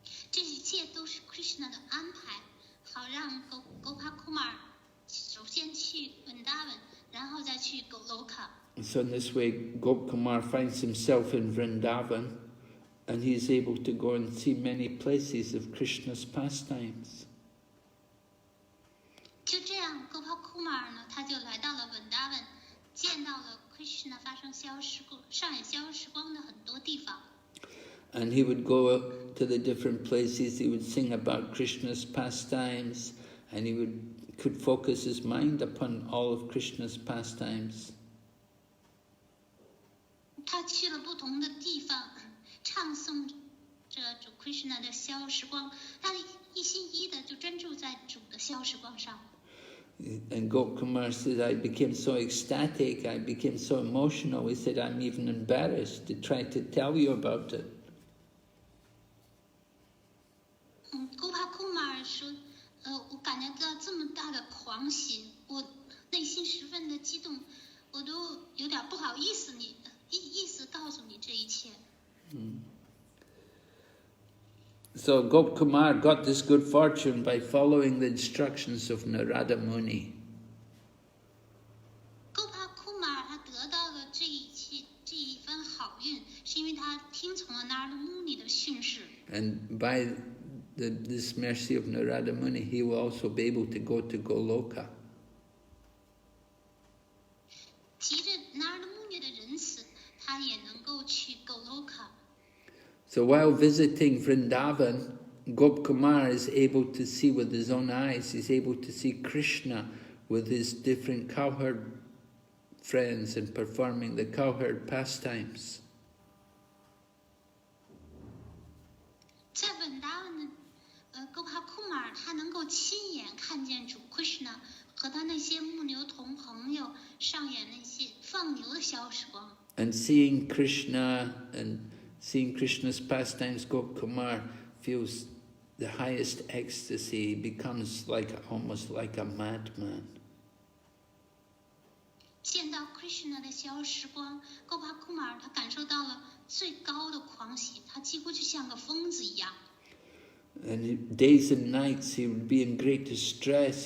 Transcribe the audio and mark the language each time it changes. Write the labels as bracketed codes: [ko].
[zh] 这一切都是 Krishna 的安排，好让哥帕库马尔首先去 Vrindavan， 然后再去 Goloka。 [en] So in this way, Gopkumar finds himself in Vrindavan, and he's able to go and see many places of Krishna's pastimes. [zh] 就这样，哥帕库马尔呢，他就来到了 Vrindavan， 见到了 Krishna 发生上演逍遥时光的很多地方。 [en] And he would go to the different places, he would sing about Krishna's pastimes, and he could focus his mind upon all of Krishna's pastimes. [zh] 他去了不同的地方，唱诵着主 Krishna 的逍遥时光，他一心一意的就专注在主的逍遥时光上。 [en] And Gopkumar said, I became so ecstatic, I became so emotional, he said, I'm even embarrassed to try to tell you about it. [zh] 哥帕库马尔说，我感觉到这么大的狂喜，我内心十分的激动，我都有点不好意思意思告诉你这一切。 [en] So Gopkumar got this good fortune by following the instructions of Narada Muni. [zh] 够帕库马尔他得到了这一番好运，是因为他听从了纳尔穆尼的训示。 [en] And by this mercy of Narada Muni, he will also be able to go to Goloka. [zh] 藉着纳尔穆尼的仁慈，他也能够去 Goloka。 [en] So while visiting Vrindavan, Gopkumar is able to see with his own eyes, he's able to see Krishna with his different cowherd friends and performing the cowherd pastimes. [zh] 在文达文的够帕库马尔，他能够亲眼看见主 Krishna 和他那些牧牛童朋友上演那些放牛的小时光。 [en] And seeing Krishna and seeing Krishna's pastimes, Gopkumar feels the highest ecstasy. He becomes almost like a madman. [zh] 见到 Krishna 的小时光，够帕库马尔他感受到了最高的狂喜，他几乎就像个疯子一样。 [en] And days and nights he would be in great distress.